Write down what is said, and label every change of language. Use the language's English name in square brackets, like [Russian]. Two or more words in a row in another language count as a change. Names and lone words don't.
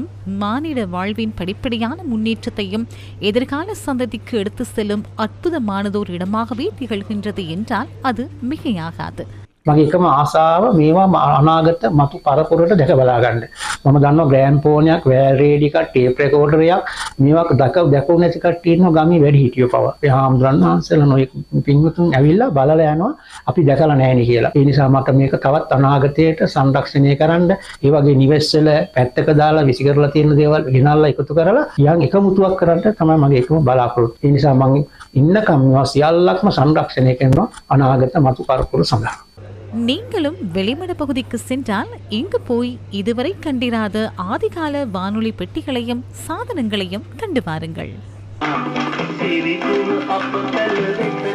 [Tamil] மானிட வாழ்வின் படிப்படியான முன்னேற்றத்தையும் எதிர்கால சந்ததிக்கு எடுத்து செல்லும் அற்புதமானதோர் இடமாகவே திகழ்கின்றது என்றால் அது மிகையாகாது. [Sinhala] මගේ එකම ආසාව මේවා අනාගත මතු පරපුරට දැක බලා ගන්න. මම දන්නවා ග්‍රෑම්ෆෝනයක්, වැල් රේඩියෝ එකක්, ටේප් රෙකෝඩර් එකක් මේවා දැකු නැති කට්ටිය ඉන්නවා ගමේ වැඩි හිටියෝ පව. ඒ හාමුදුරන් වහන්සේලා නොයෙක් පින්වතුන් ඇවිල්ලා බලලා යනවා අපි දැකලා නැහැ නේ කියලා. ඒ නිසා මට මේක තවත් අනාගතයට සංරක්ෂණය කරන්න, ඒ වගේ නිවෙස්වල පැත්තක දාලා විසි කරලා තියෙන දේවල් ගෙනල්ලා එකතු කරලා යන් එකමුතුවක් කරන්න තමයි මගේ එකම බලාපොරොත්තු. ඒ නිසා මම ඉන්නකම් මේවා සියල්ලක්ම සංරක්ෂණය කරනවා අනාගත මතු පරපුර සඳහා. [Tamil] நீங்களும் வெளிமட பகுதிக்கு சென்றால் இங்கு போய் இதுவரை கண்டிராத ஆதிகால வானொலி பெட்டிகளையும் சாதனங்களையும் கண்டு பாருங்கள்.